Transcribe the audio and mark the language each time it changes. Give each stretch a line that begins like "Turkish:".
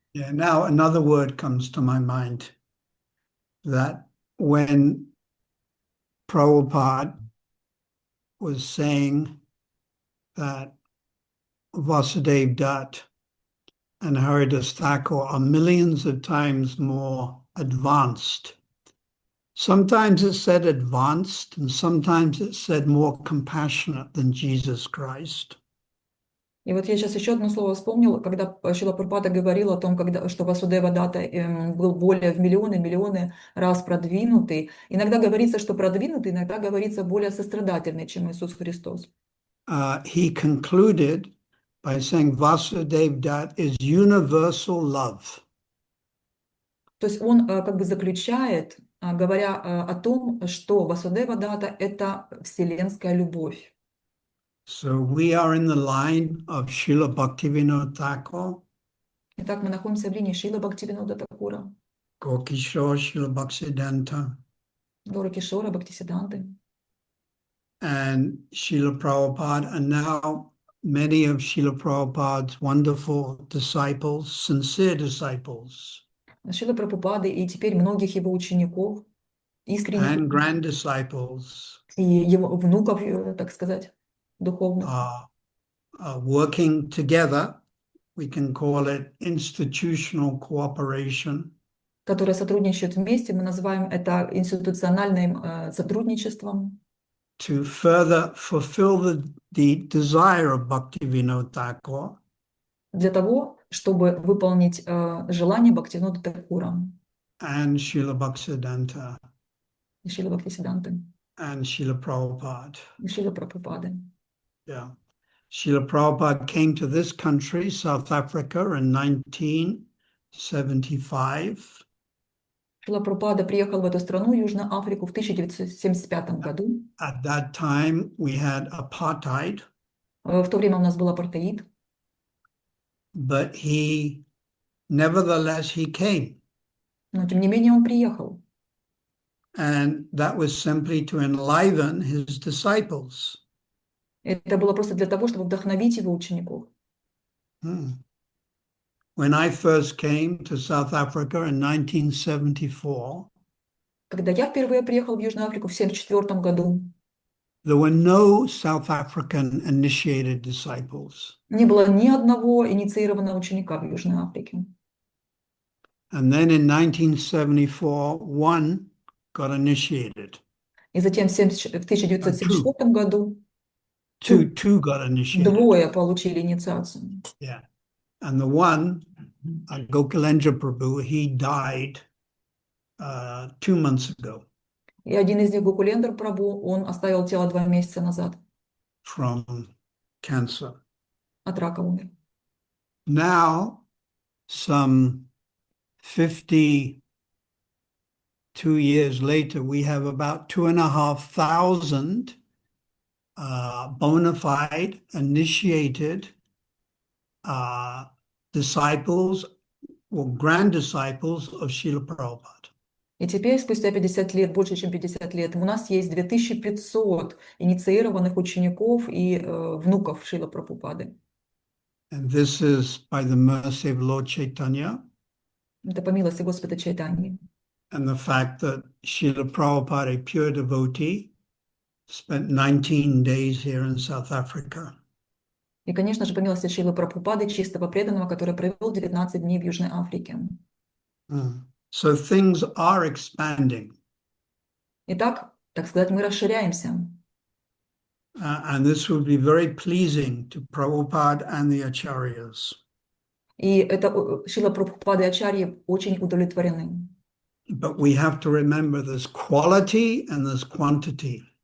English: Yeah, now another word comes to my mind that when Prabhupada was saying that Vasudev Dutt and Haridas Thakur are millions of times more advanced. Sometimes it's said advanced, and sometimes it's said more compassionate than Jesus Christ.
Russian: И вот я сейчас еще одно слово вспомнила, когда Шрила Прабхупада говорил о том, что Васудева Дата был более в миллионы раз продвинутый. Иногда говорится, что продвинутый, иногда говорится более сострадательный, чем Иисус Христос.
English: He concluded by saying Vasudev Dutt is universal love.
Russian: То есть он как бы заключает, говоря о том, что Васудева Дата — это вселенская любовь.
English: So we are in the line of Srila Bhaktivinoda Thakur,
Russian: Итак, мы находимся в линии Шрила Бхактивинода Такура,
English: Gorkishore, Srila Bhaktisiddhanta,
Russian: Гора Кишора, Бхактисиданты,
English: and Srila Prabhupada, and now many of Srila Prabhupada's wonderful disciples, sincere disciples,
Russian: Шрила Прабхупады и теперь многих его учеников, искренних
English: and grand disciples
Russian: и его внуков, так сказать, духовных,
English: are working together. We can call it institutional cooperation.
Russian: которые сотрудничают вместе. Мы называем это институциональным сотрудничеством.
English: To further fulfill the desire of Bhaktivinoda Thakur.
Russian: Для того, чтобы выполнить желание Бхактивинода Такура
English: And Srila Bhaktisiddhanta.
Russian: и Шрила Бхактисиданты,
English: And Srila Prabhupada.
Russian: и Шрила Прабхупады.
English: Yeah. Srila Prabhupada came to this country, South Africa, in 1975.
Russian: Шрила Прабхупада приехал в эту страну, Южную Африку, в 1975 году.
English: At that time, we had apartheid.
Russian: В то время у нас был апартеид.
English: But nevertheless, he came.
Russian: Но тем не менее он приехал.
English: And that was simply to enliven his disciples.
Russian: Это было просто для того, чтобы вдохновить его учеников.
English: When I first came to South Africa in 1974,
Russian: когда я впервые приехал в Южную Африку в 1974 году,
English: there were no South African initiated disciples.
Russian: Не было ни одного инициированного ученика в Южной Африке.
English: And then in 1974, one got initiated.
Russian: И затем в 1974 году
English: Two got initiated.
Russian: двое получили инициацию.
English: Yeah. And the one, Gokilendra Prabhu, he died 2 months ago.
Russian: И один из них, Гокулендра Прабху, он оставил тело 2 месяца назад.
English: From cancer.
Russian: От рака умер.
English: Now, some 52 years later, we have about 2,500 bona fide, initiated disciples or grand disciples of Srila Prabhupada.
Russian: И теперь, спустя 50 лет, больше чем 50 лет, у нас есть 2500 инициированных учеников и внуков Шрила Прабхупады.
English: And this is by the mercy of Lord Chaitanya
Russian: Это по милости Господа Чайтаньи.
English: and the fact that Srila Prabhupada, a pure devotee, spent 19 days here in South Africa.
Russian: И, конечно же, по милости Шрилы Прабхупады, чистого преданного, который провел 19 дней в Южной Африке.
English: So things are expanding.
Russian: Итак, так сказать, мы расширяемся.
English: And this will be very pleasing to Prabhupada and the Acharyas.
Russian: И это Шрила Прабхупада и Ачарьи очень удовлетворены.
English: But we have to remember there's quality and there's quantity.